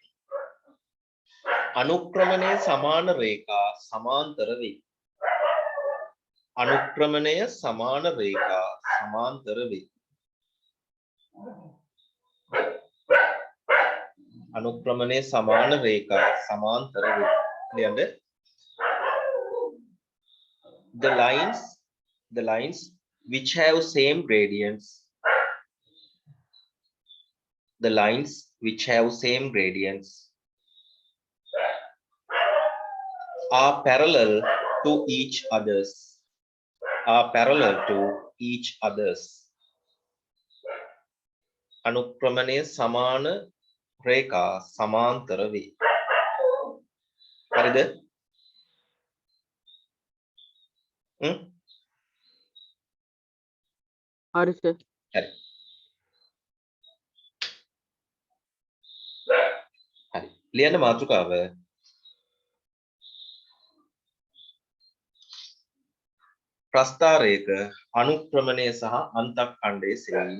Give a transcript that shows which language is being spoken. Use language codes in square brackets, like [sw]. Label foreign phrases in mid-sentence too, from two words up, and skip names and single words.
[si] අනුක්‍රමණය සමාන රේඛා සමාන්තර වේ. අනුක්‍රමණය සමාන රේඛා සමාන්තර වේ. අනුක්‍රමණය සමාන රේඛා සමාන්තර වේ. ලියන්න. [en] The lines which have same gradients. The lines which have same gradients are parallel to each others. [si] අනුක්‍රමණය සමාන රේඛා සමාන්තර වේ. හරිද? හරි සර්. හරි. හරි. ලියන්න මාතෘකාව. ප්‍රස්ථාරයක අනුක්‍රමණය සහ අන්තක්ඛණ්ඩයේ සෙවීම.